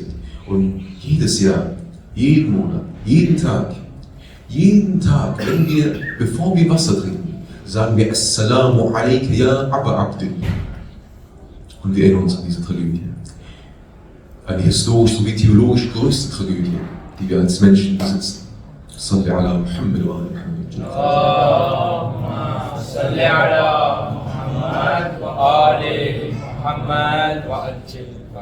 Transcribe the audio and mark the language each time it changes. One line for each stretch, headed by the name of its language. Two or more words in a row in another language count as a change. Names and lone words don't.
German: Und jedes Jahr, jeden Monat, jeden Tag, bevor wir Wasser trinken, sagen wir
Arabic: السلام عليك يا أبا عبد.
German: Und wir erinnern uns an diese Tragödie. Eine historisch sowie theologisch größte Tragödie, die wir als Menschen besitzen.
Arabic: صل على محمد وعلى محمد. اللهم صل على محمد وآل محمد وعجل.